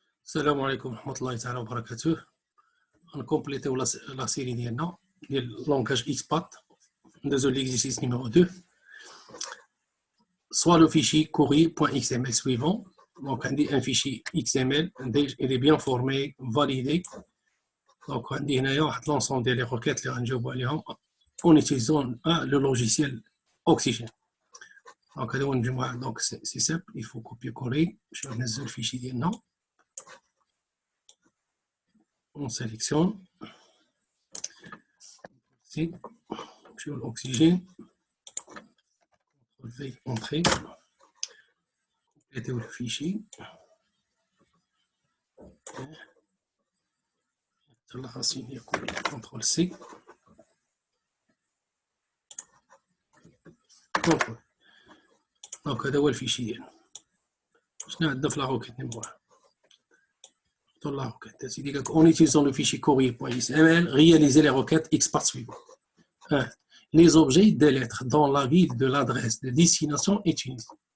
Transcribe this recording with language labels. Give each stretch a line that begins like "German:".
Arabic: السلام عليكم ورحمة الله تعالى وبركاته. غنكومبليتيو لا سيري ديالنا ديال لونغاج اكسبات. ندوزو ليكزيرسيس نيميرو 2.
French: Soit le fichier courrier.xml suivant. Donc, on dit un fichier XML, il est bien formé, validé. Donc, on dit l'ensemble des requêtes en utilisant le logiciel Oxygène. Donc, c'est simple, il faut copier-coller. Je vais mettre le fichier ديالنا. On sélectionne. Ici, sur l'oxygène. V, entrée. Compléter le fichier. La racine, CTRL C. CTRL.
Arabic: Donc, هذا هو الفيشي ديالنا. شنو عندنا في لا روكيت نيميرو 1
French: dans la requête. En utilisant le fichier courrier.xml, réaliser les requêtes XPath suivantes. 1. Les objets des lettres dans la ville de l'adresse de destination est utilisé.